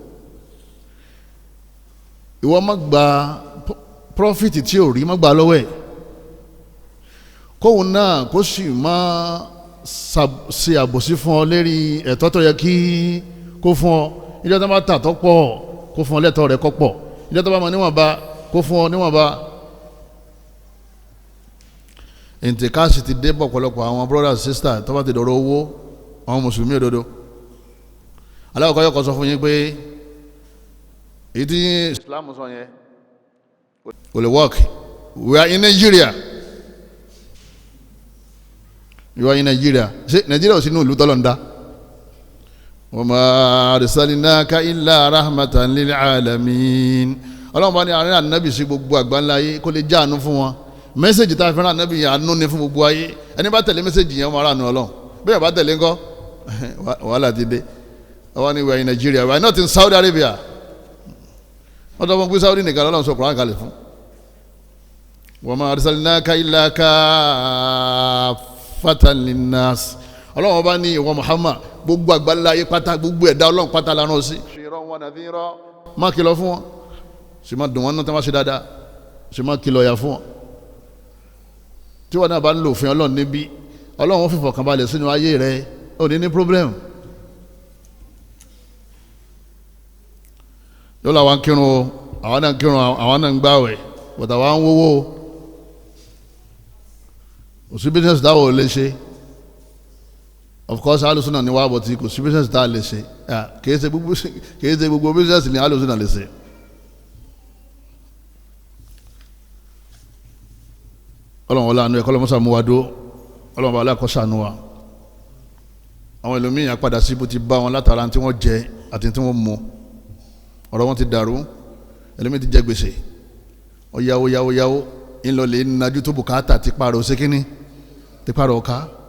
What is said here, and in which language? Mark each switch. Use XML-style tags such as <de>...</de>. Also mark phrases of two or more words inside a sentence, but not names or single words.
<yo>ìwọ má gba profit tí ò rí má gba lọ́wọ́ ẹ̀ kóun náà kó sì má ṣe àbòsí fún ọ lérí ẹ̀tọ́ tó yẹ kí kó fún ọ ìjọ tó bá tà tó pọ̀ kó fún ọ lẹ́tọ̀ọ́ rẹ̀ kó pọ̀ ìjọ tó bá mọ níwọ̀nba kó fún ọ níwọ̀nba. ìntìkáàsì ti dé bọ̀ pọ̀lọpọ̀ àwọn</yo> <en>brothers sisters</en> <yo>tó bá ti dọ̀rọ̀ owó àwọn mùsùlùmí òdodo aláwọ̀kọ́ yọkọ̀ sọ fún yín pé èyí tí Islam sọ yẹn kò lè work.</yo> <en>We are in Nigeria. You are in Nigeria.</en> <yo>Ṣé Nigeria ò sínú ìlú tọ́lọ̀ ń dá?</yo> <ar>وما أرسلناك إلا رحمة للعالمين.</ar> <yo>Ọlọ́run bá ní àárín ànábì sí gbogbo àgbáńlá ayé kó lè jáàánú fún wọn. Mẹ́sẹ̀jì tá a fẹ́ràn ànábì yẹn àánú ni fún gbogbo ayé. Ẹni bá tẹ̀lé mẹ́sẹ̀jì yẹn wọ́n ara nù Ọlọ́run. Bẹ́ẹ̀ bá tẹ̀lé ńkọ́ wàhálà ti dé. Àwọn ni</yo> <en>we are in Nigeria. We are not in Saudi Arabia.</en> <yo>Wọ́n tọ́ fún pé Saudi nìkan lọ́lọ́run sọ Kùránì kalẹ̀ fún.</yo> <ar>وما أرسلناك إلا كافة للناس.</ar> <yo>Ọlọ́run ọba ní ìwọ Muhammad gbogbo àgbáńlá ayé pátá gbogbo ẹ̀dá Ọlọ́run pátá lánàá sí.</yo> <ar>بشيرا ونذيرا.</ar> <yo>Má kìlọ̀ fún wọn. Sì máa dùn wọn náà tí wọ́n ṣe dáadáa. Sì máa kìlọ̀ yà fún wọn. Tí wọn náà bá ń lò òfin Ọlọ́run níbí Ọlọ́run fi fọkànbalẹ̀ sínú ayé rẹ̀ ò ní problem. Yóò làwọn kírun àwọn náà kírun àwọn náà ń gbààwẹ̀ bọ̀dà wa ń wówó òsì business dáwọ̀ lè ṣe</yo> <en>of course</en> <yo>alùsùnà ni wà bọ̀tí kò sí business tá a lè ṣe kìí ṣe gbogbo business ni alùsùnà lè ṣe. Ọlọ́run wọlé àánú ẹ̀kọ́ lọ́mọ́sá mú wa dó Ọlọ́run wọlé àkọ́ sànú wa àwọn ẹlòmíyàn padà sí bó ti bá wọn látara tí wọ́n jẹ àti tí wọ́n mu ọ̀rọ̀ wọn ti dàrú ẹlòmíyàn ti jẹ gbèsè ó yáwó ńlọ lè nájú tó bùkátà ti parọ́ sékíní ti parọ́ ọ̀ká</yo>